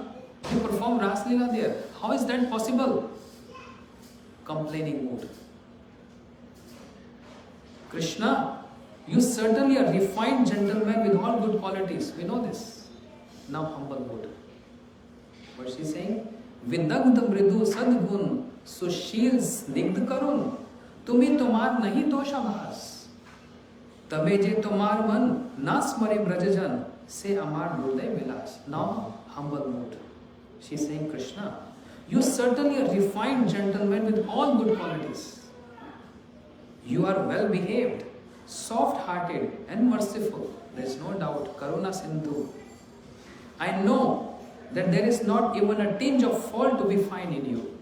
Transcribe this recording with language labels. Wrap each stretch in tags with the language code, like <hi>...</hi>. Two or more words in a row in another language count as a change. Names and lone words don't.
<en>You perform Ras Leela there. How is that possible? Complaining mood. Krishna, you certainly are a refined gentleman with all good qualities. We know this. Now humble mood. What she is saying?</en> <bn>বিদগ্ধ মৃদু সদ্গুণ সুশীল স্নিগ্ধ করুণ তুমি তোমার নাহি দোষাভাস তবে যে তোমার মন না স্মরে ব্রজজন সে আমার হৃদয় বিলাস.</bn> <en>Now humble mood. She is saying, Krishna, you certainly a refined gentleman with all good qualities. You are well behaved, soft-hearted and merciful. There is no doubt. Karuna Sindhu. I know that there is not even a tinge of fault to be found in you.</en>